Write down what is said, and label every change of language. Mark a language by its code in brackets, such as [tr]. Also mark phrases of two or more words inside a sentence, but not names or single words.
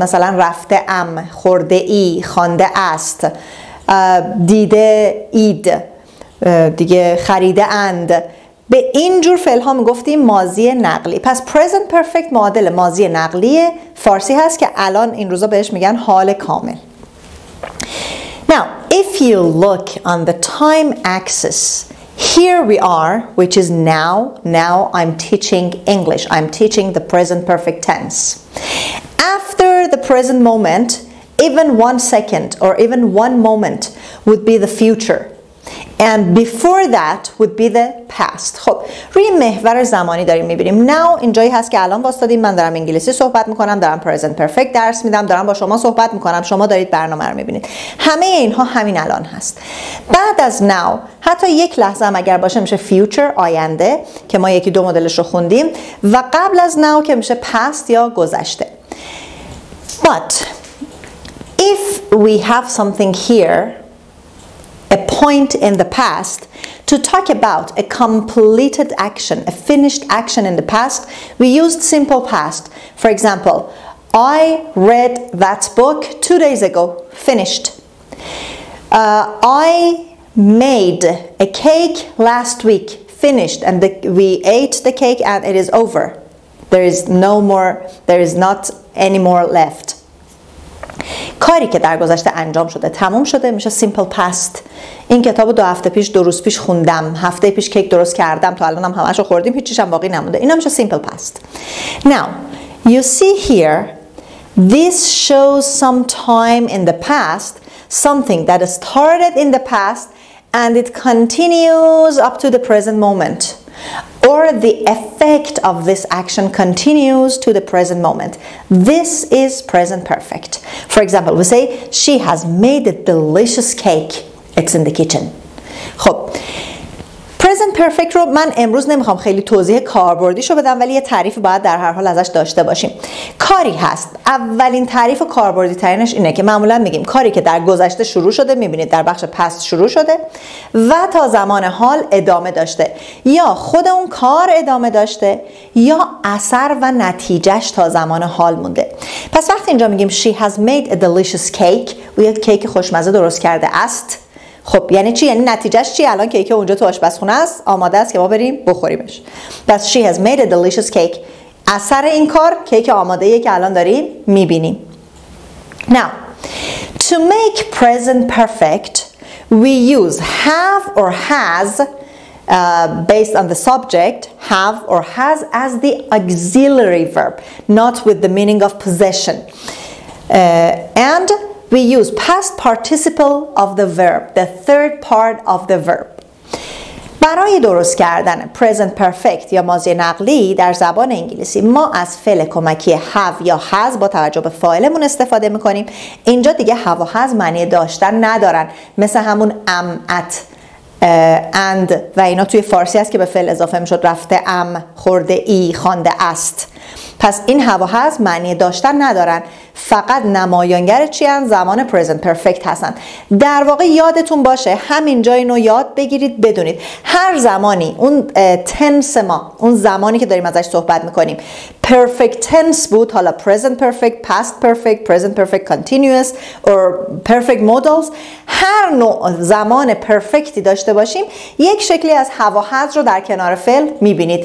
[fa] مثلا رفته ام، خورده ای، خوانده است، دیده اید، دیگه خریده اند. به این جور فعل ها میگفتیم ماضی نقلی. پس [en] present perfect [fa] معادل ماضی نقلی فارسی هست که الان این روزا بهش میگن حال کامل. [en] Now, if you look on the time axis, here we are, which is now. Now I'm teaching English. I'm teaching the present perfect tense. After the present moment, even 1 second or even 1 moment would be the future. And before that would be the past. [fa] خب روی محور زمانی داریم میبینیم. Now اینجایی هست که الان واسطادیم، من دارم انگلیسی صحبت میکنم، دارم [en] present perfect [fa] درس میدم، دارم با شما صحبت میکنم، شما دارید برنامه رو میبینید. همه اینها همین الان هست. بعد از now حتی یک لحظه هم اگر باشه میشه future، آینده که ما یکی دو مدلش رو خوندیم، و قبل از now که میشه past یا گذشته. [en] But if we have something here, a point in the past, to talk about a completed action, a finished action in the past, we used simple past. For example, I read that book 2 days ago, finished. I made a cake last week, finished, and we ate the cake and it is over. There is not any more left. [fa] کاری که در گذشته انجام شده تموم شده میشه [en] simple past. [fa] این کتابو 2 هفته پیش 2 روز پیش خوندم، هفته پیش کیک درست کردم، تا الانم همشو خوردیم، هیچیش هم باقی نمونده. اینا میشه [en] simple past. Now you see here, this shows some time in the past, something that started in the past and it continues up to the present moment, or the effect of this action continues to the present moment. This is present perfect. For example, we say she has made a delicious cake. It's in the kitchen. [fa] خب [en] present perfect [fa] رو من امروز نمیخوام خیلی توضیح کاربردیشو بدم، ولی یه تعریف باید در هر حال ازش داشته باشیم. کاری هست، اولین تعریف کاربردی ترینش اینه که معمولا میگیم کاری که در گذشته شروع شده، میبینید در بخش پست شروع شده و تا زمان حال ادامه داشته، یا خود اون کار ادامه داشته یا اثر و نتیجهش تا زمان حال مونده. پس وقتی اینجا میگیم [en] she has made a delicious cake، [fa] او یک کیک خوشمزه درست کرده است، خب یعنی چی؟ یعنی نتیجهش چی؟ الان کیک اونجا تو آشپزخونه است، آماده است که ما بریم بخوریمش. پس [en] she has made a delicious cake. [fa] اثر این کار کیک آماده‌ایه که الان داریم میبینیم. [en] Now, to make present perfect, we use have or has based on the subject, have or has as the auxiliary verb, not with the meaning of possession. And we use past participle of the verb, the third part of the verb. [fa] برای درست کردن [en] present perfect [fa] یا ماضی نقلی در زبان انگلیسی ما از فعل کمکی have یا has با توجه به فاعلمون استفاده میکنیم. اینجا دیگه have و has معنی داشتن ندارن، مثل همون am at and و اینا توی فارسی هست که به فعل اضافه میشد رفته ام، خورده ای، خوانده است. پس این have و has معنی داشتن ندارن، فقط نمایانگر چی هستن؟ زمان present perfect هستن. در واقع یادتون باشه همینجا اینو یاد بگیرید، بدونید هر زمانی اون تنس ما، اون زمانی که داریم ازش صحبت میکنیم [en] perfect tense [fa] بود، حالا [en] present perfect، past perfect، present perfect continuous or perfect modals، [fa] هر نوع زمان پرفکتی داشته باشیم یک شکلی از have و has رو در کنار فعل میبینید.